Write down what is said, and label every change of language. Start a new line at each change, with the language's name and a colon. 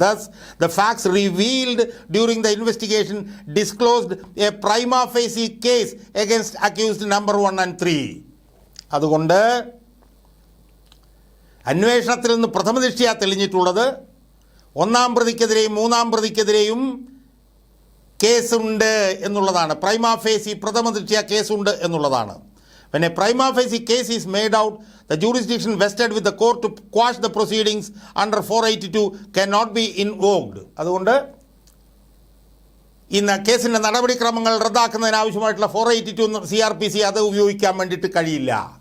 English: Thus the facts revealed during the investigation disclosed a prima facie case against accused number 1 and 3.
Malayalam: അതുകൊണ്ട് അന്വേഷണത്തിൽ നിന്ന് പ്രഥമദൃഷ്ട്യാ തെളിഞ്ഞിട്ടുള്ളത് 1ാം പ്രതിക്കെതിരെയും 3ാം പ്രതിക്കെതിരെയും കേസുണ്ട് എന്നുള്ളതാണ്. പ്രൈമാ ഫേസി പ്രഥമദൃഷ്ട്യാ കേസുണ്ട് എന്നുള്ളതാണ്.
English: When a prima facie case is made out, the jurisdiction vested with the court to quash the proceedings under 482 cannot be invoked.
Malayalam: അതുകൊണ്ട് ഇന്ന് കേസിൻ്റെ നടപടിക്രമങ്ങൾ റദ്ദാക്കുന്നതിനാവശ്യമായിട്ടുള്ള 482 CRPC അത് ഉപയോഗിക്കാൻ വേണ്ടിയിട്ട് കഴിയില്ല.